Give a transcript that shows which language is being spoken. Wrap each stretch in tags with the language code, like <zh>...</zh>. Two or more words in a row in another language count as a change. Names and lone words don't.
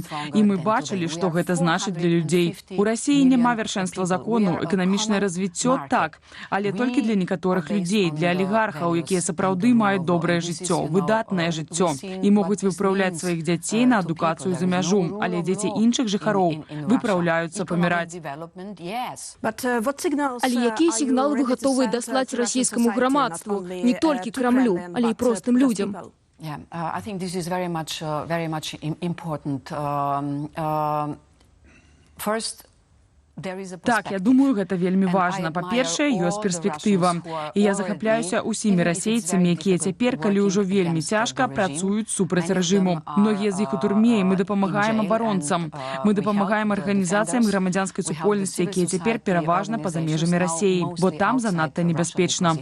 <be>І мы бачылі, што гэта значыць для людзей. У Расіі няма вяршэнства закону, эканамічнае развіццё так, але толькі для некаторых людзей, для алігархаў, якія сапраўды маюць добрае жыццё, выдатнае жыццё. І могуць выпраўляць сваіх дзяцей на адукацыю за мяжу, але дзеці іншых жыхароў выпраўляюцца паміраць. Але якія сігналы вы гатовыя даслаць расійскаму грамадству, не толькі Крамлю, але і простым людзям?</be> <en>Yeah, I think this is very much important. First,</en> <be>Так, я думаю, гэта вельмі важна. Па-першае, ёсць перспектыва. І я захапляюся ўсімі расейцамі, якія цяпер, калі ўжо вельмі цяжка, працуюць супраць рэжыму. Многія з іх у турме, і мы дапамагаем абаронцам. Мы дапамагаем арганізацыям грамадзянскай супольнасці, якія цяпер пераважна па-за межамі Расіі, бо там занадта небяспечна.</be>